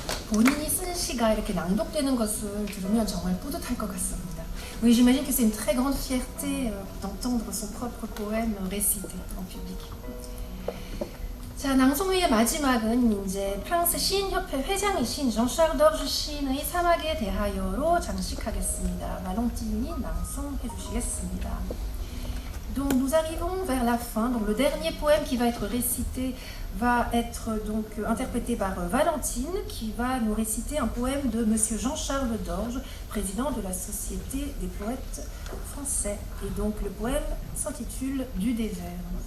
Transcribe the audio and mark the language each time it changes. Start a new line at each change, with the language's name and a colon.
Korean: 본인이 쓴 시가 이렇게 낭독되는 것을 들으면 정말 뿌듯할 것 같습니다.
French: Oui, j'imagine que c'est une très grande fierté d'entendre son propre poème récité en public.
Korean: 자, 낭송회의 마지막은 이제 프랑스 시인협회 회장이신 장샬 더르 시인의 사막에 대하여로 장식하겠습니다. 말롱티니 낭송해 주시겠습니다.
French: Donc nous arrivons vers la fin. Donc le dernier poème qui va être récité va être donc interprété par Valentine, qui va nous réciter un poème de Monsieur Jean-Charles Dorges, président de la Société des poètes français. Et donc le poème s'intitule Du désert.